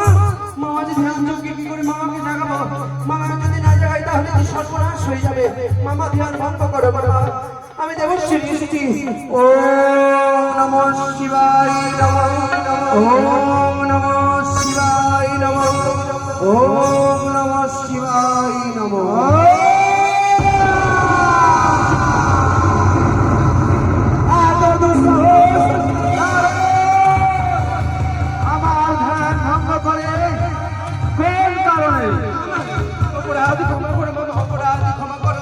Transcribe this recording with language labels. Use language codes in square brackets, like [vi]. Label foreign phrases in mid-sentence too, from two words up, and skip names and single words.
[bn] মামা যে ধ্যান যোগে কি করে মামাকে জাগাবো? মামাকে যদি না জাগাই তাহলে তো সর্বনাশ হয়ে যাবে। মামা ধ্যান ভঙ্গ করো মামা। আমি দেবশ্রী এসেছি। [sa] ॐ नमः शिवाय नमः, ॐ नमः शिवाय नमः, ॐ नमः शिवाय नमः। [bn] আমার ধ্যান ভঙ্গ করে কোন কারণে? অপরাধ ক্ষমা করো মামা, অপরাধ ক্ষমা করো।